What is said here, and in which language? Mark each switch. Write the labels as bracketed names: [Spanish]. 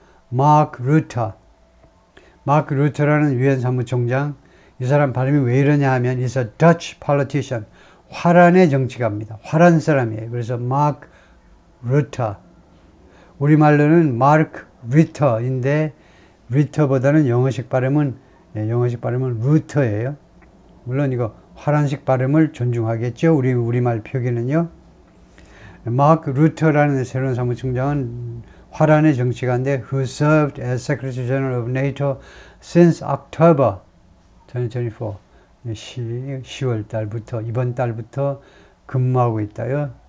[Korean] 마크 루터라는 유엔 사무총장, 이 사람 발음이 왜 이러냐 하면 [English] he's a Dutch politician, [Korean] 화란의 정치가입니다. 화란 사람이에요. 그래서 마크 루터, 우리말로는 마크 리터인데 리터보다는 영어식 발음은 루터예요. 물론 이거 화란식 발음을 존중하겠죠. 우리말 표기는요. 마크 루터라는 새로운 사무총장은 화란의 정치가인데 [English] who served as Secretary General of NATO since October 2024. [Korean] 10월 달부터, 이번 달부터 근무하고 있다요.